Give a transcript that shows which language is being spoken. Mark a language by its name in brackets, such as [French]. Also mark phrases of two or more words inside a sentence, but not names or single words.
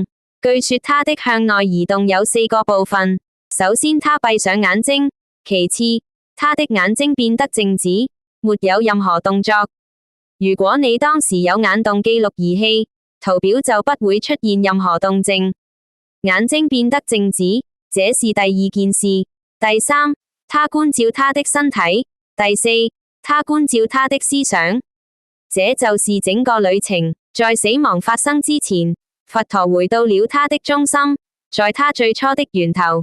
[Chinese] 據說他的向內移動有4個部分。首先他閉上眼睛，其次他的眼睛變得靜止，沒有任何動作。如果你當時有眼動記錄儀器，圖表就不會出現任何動靜。眼睛變得靜止，這是第2件事。第3，他觀照他的身體。第4，他觀照他的思想。這就是整個旅程。在死亡發生之前，佛陀回到了他的中心，在他最初的源頭。